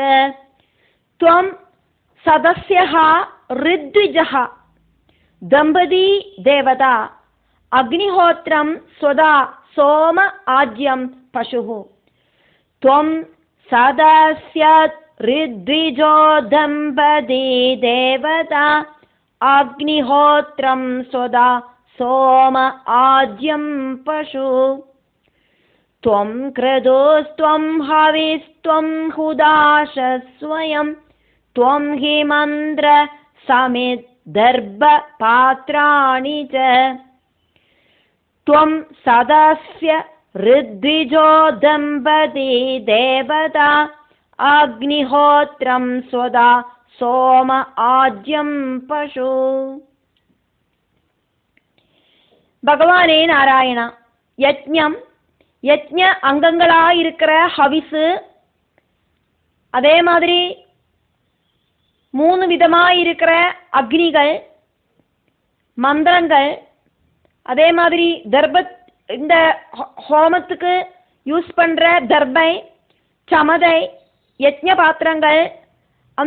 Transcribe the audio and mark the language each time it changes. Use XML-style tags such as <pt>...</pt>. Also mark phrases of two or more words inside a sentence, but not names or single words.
<sa>त्वं सदस्यः ऋत्विजः दम्पती देवता अग्निहोत्रं स्वधा सोम आज्यं पशुः. त्वं सदस्य ऋत्विजो दम्पती देवता अग्निहोत्रं स्वधा सोम आज्यं पशु. त्वं क्रदोस्त्वं हविस्त्वं हुदाशस्वयं त्वं हि मन्द्र समित् दर्भ पात्राणि च. त्वं सदस्य ऋद्विजो दम्पती देवता अग्निहोत्रं स्वदा सोम आज्यं पशु. भगवाने नारायण.</sa> <ta>यज्ञம் யஜ்ஞ அங்கங்களாக இருக்கிற ஹவிசு, அதே மாதிரி 3 விதமாக இருக்கிற அக்னிகள், மந்திரங்கள், அதே மாதிரி தர்பத், இந்த ஹோமத்துக்கு யூஸ் பண்ணுற தர்பை, சமதை, யஜ்ஞ பாத்திரங்கள், அந்த</ta>